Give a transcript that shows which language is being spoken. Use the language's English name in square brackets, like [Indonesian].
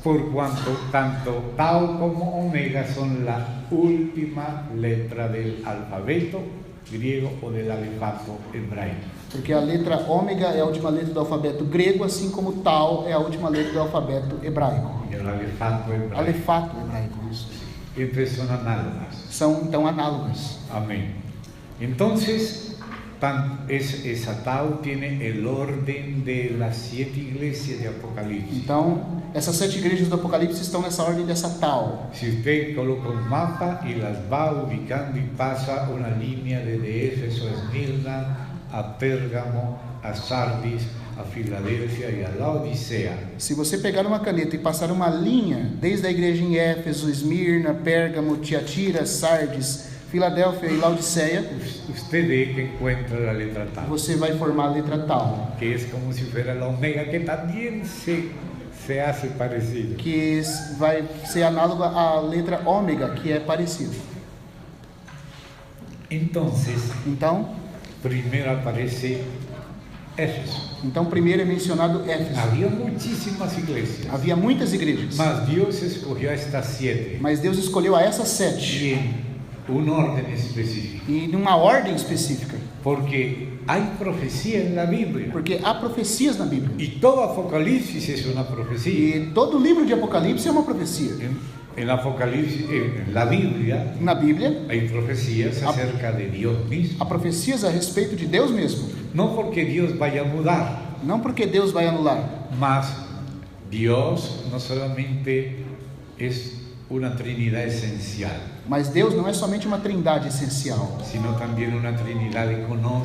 [Spanish] por cuanto tanto tau como omega son la última letra del alfabeto griego o del alefato hebraico. [Portuguese] porque a letra ômega é a última letra do alfabeto grego, assim como tal é a última letra do alfabeto hebraico. [Spanish] Y el alefato hebraico. [Portuguese] Alefato hebraico, isso. [Spanish] Entonces son análogas. [Portuguese] São então análogas. [Spanish] Amén. Entonces, esa tau tiene el orden de las 7 iglesias de Apocalipsis. [Portuguese] Então, essas 7 igrejas do Apocalipse estão nessa ordem dessa tal. [Spanish] Si usted coloca un mapa y las va ubicando y pasa una línea desde Éfeso a Esmirna, a Pérgamo, a Sardis, a Filadélfia e a Laodicea. [Portuguese] Se você pegar uma caneta e passar uma linha desde a igreja em Éfeso, Esmirna, Pérgamo, Tiatira, Sardes, Filadélfia e Laodiceia, [Spanish] Usted ve que encuentra la letra tau, [Portuguese] você vai formar a letra tal, [Spanish] que es como si fuera la omega, que también se hace parecido. [Portuguese] que vai ser análoga à letra ômega, que é parecida. [Spanish] Entonces, [Portuguese] Então, [Spanish] primero aparece Éfeso. [Portuguese] então primeiro é mencionado Éfeso. [Spanish] Había muchísimas iglesias, [Portuguese] Havia muitas igrejas, [Spanish] mas Dios escogió a estas 7 [Portuguese] mas Deus escolheu a essas 7 [Spanish] y en un orden específico, [Portuguese] e numa ordem específica, [Spanish] porque hay profecía en la Biblia. [Portuguese] porque há profecias na Bíblia. [Spanish] Y todo Apocalipsis es una profecía. [Portuguese] E todo livro de Apocalipse é uma profecia. [Spanish] En Apocalipsis, en la Biblia, [Portuguese] Na Bíblia, [Spanish] hay profecías acerca de Dios mismo. [Portuguese] há profecias a respeito de Deus mesmo. [Spanish] No porque Dios vaya a mudar, [Portuguese] Não porque Deus vai anular, [Spanish] mas Dios no solamente es una Trinidad esencial, [Portuguese] mas Deus não é somente uma trindade essencial, [Spanish] sino también una Trinidad económica.